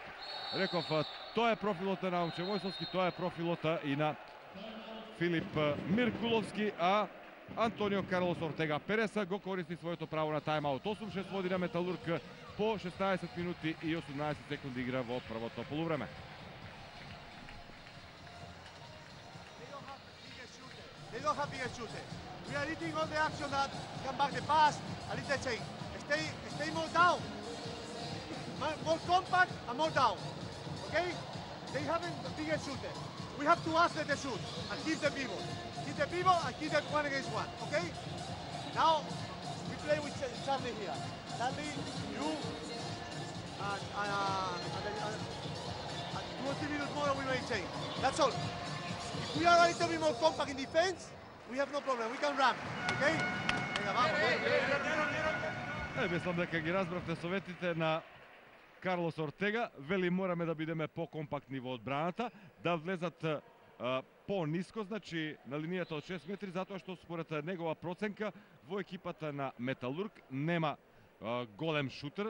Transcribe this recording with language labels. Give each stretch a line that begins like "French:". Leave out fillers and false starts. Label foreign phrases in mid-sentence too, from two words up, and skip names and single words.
Macedonian: Реков, тоа е профилот на Наумче Мојсовски, тоа е профилот и на Филип Миркуловски, а Антонио Карлос Ортега Переса го користи своето право на тајмаут. 8-6 води на Металург по 16 минути и 18 секунди игра во првото полувреме.
English: They don't have bigger shooter. We are eating all the action that come back the pass, a little change. Stay more down. More compact and more down. Okay? They haven't the bigger shooter. We have to ask them to shoot and keep the people. Keep the people and keep them 1 against 1. Okay? Now we play with Charlie here. Charlie, you, and 2 or 3 minutes more we may change. That's all. If we are a little bit more compact in defense, we have no problem. We can run. Okay?
Macedonian: Мислам дека ги разбравте советите на Карлос Ортега. Вели мораме да бидеме по-компактни во одбраната, да влезат по-ниско, значи на линијата од 6 метри, затоа што според негова проценка во екипата на Металург нема голем шутер.